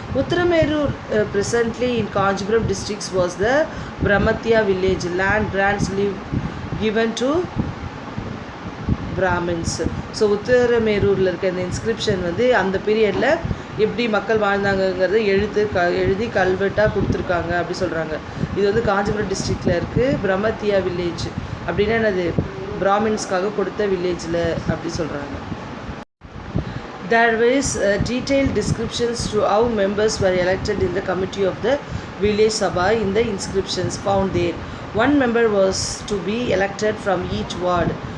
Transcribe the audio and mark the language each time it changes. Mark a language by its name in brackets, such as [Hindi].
[English] Uttaramerur presently in Kanchipuram districts was the Brahmatya village. Land grants given to Brahmins. [Tamil] So உத்தரமேரூரில் இருக்க இந்த inscription வந்து அந்த பீரியடில் எப்படி மக்கள் வாழ்ந்தாங்கங்கிறத எழுதி கல்வெட்டாக கொடுத்துருக்காங்க அப்படி சொல்கிறாங்க. இது வந்து காஞ்சிபுரம் டிஸ்ட்ரிக்டில் இருக்குது. பிரம்மத்தியா வில்லேஜ் அப்படின்னா என்னது, பிராமின்ஸ்க்காக கொடுத்த வில்லேஜில் அப்படி சொல்கிறாங்க. [English] There is detailed descriptions to how members were elected in the committee of the village sabha in the inscriptions found there. One member was to be elected from each ward.